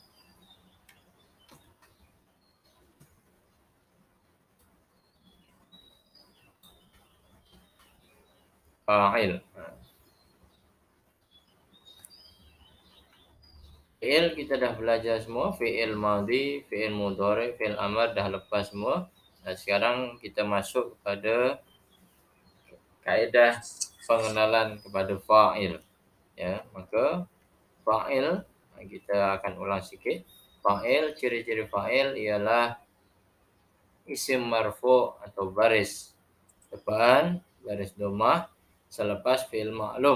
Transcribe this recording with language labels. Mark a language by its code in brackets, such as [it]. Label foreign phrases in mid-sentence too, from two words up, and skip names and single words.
[ms] Fa'il. Fi'il kita dah belajar semua, fi'il madhi, fi'il mudhari, fi'il amr dah lepas semua. Dan sekarang kita masuk kepada kaedah pengenalan kepada fa'il. Ya, maka fa'il kita akan ulang sikit. Fa'il, ciri-ciri fa'il ialah isim marfu' atau baris depan, baris dhammah selepas fi'il maklum.